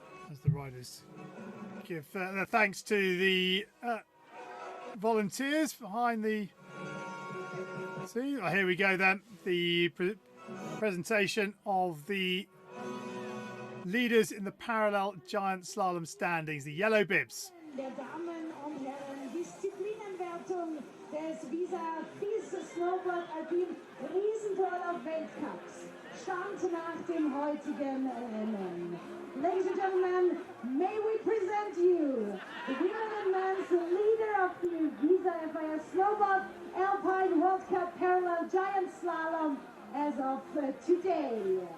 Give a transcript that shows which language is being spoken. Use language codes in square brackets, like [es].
[en] As the riders give their thanks to the volunteers behind the scene. Oh, here we go then. The presentation of the leaders in the parallel giant slalom standings, the yellow bibs. [de] Der Damen und Herren, Disziplinenwertung des FIS Snowboard Alpine Riesentorlauf Weltcups stand nach dem heutigen Rennen. [en] Ladies and gentlemen, may we present you the women and men's leader of the FIS Snowboard Alpine World Cup Parallel Giant Slalom as of today.